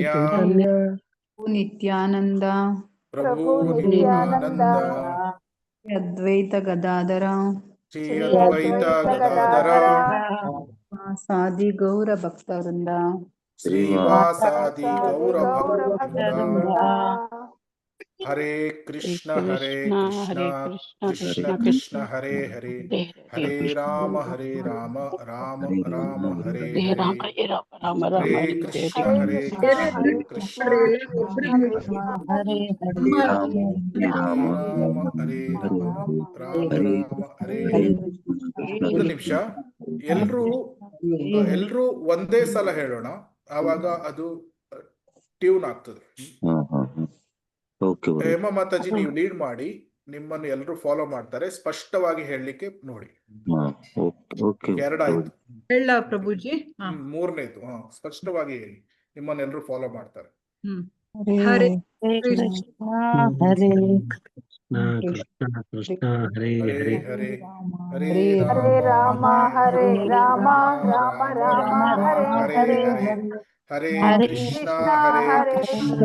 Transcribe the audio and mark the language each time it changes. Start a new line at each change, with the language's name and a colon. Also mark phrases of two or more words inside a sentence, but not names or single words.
Sanskrit: ನಿತ್ಯಾನಂದ ಪ್ರಭು ನಿತ್ಯಾನಂದ ಅದ್ವೈತ ಗದಾಧರ ಶ್ರೀ ಅದ್ವೈತ ಗದಾಧರ ಸಾದಿ ಗೌರ ಭಕ್ತವೃಂದ ಶ್ರೀವಾಸಾದಿ ಗೌರ ಭಕ್ತವೃಂದ. ಹರೇ ಕೃಷ್ಣ ಕೃಷ್ಣ ಕೃಷ್ಣ ಹರೇ ಹರೇ, ಹರೇ ರಾಮ ರಾಮ ರಾಮ ಹರೇ ಹರೇ, ಹರೇ ಕೃಷ್ಣ ಕೃಷ್ಣ ಹರೇ ರಾಮ ಹರೇ ರಾಮ ಹರೇ ಹರೇ.
Kannada: ಒಂದು ನಿಮಿಷ, ಎಲ್ರೂ ಒಂದೇ ಸಲ ಹೇಳೋಣ, ಆವಾಗ ಅದು ಟ್ಯೂನ್ ಆಗ್ತದೆ. ಹೇಮ ಮಾತಾಜಿ, ನೀವು ಲೀಡ್ ಮಾಡಿ, ನಿಮ್ಮನ್ನು ಎಲ್ಲರೂ ಫಾಲೋ ಮಾಡ್ತಾರೆ. ಸ್ಪಷ್ಟವಾಗಿ ಹೇಳಲಿಕ್ಕೆ ನೋಡಿ. ಎರಡಾಯ್ತು. ಹೇಳ ಪ್ರಭುಜಿ. ಮೂರನೇದು ಸ್ಪಷ್ಟವಾಗಿ ಹೇಳಿ, ನಿಮ್ಮನ್ನೆಲ್ಲರೂ ಫಾಲೋ ಮಾಡ್ತಾರೆ.
Sanskrit: ಹರೇ ಕೃಷ್ಣ ಹರೇ ಕೃಷ್ಣ ಹರೇ ಹರೇ ಹರೇ, ಹರೇ ಹರೇ ರಾಮ ಹರೇ ರಾಮ ರಾಮ ರಾಮ ಹರೇ ಹರೇ, ಹರೇ ಕೃಷ್ಣ ಕೃಷ್ಣ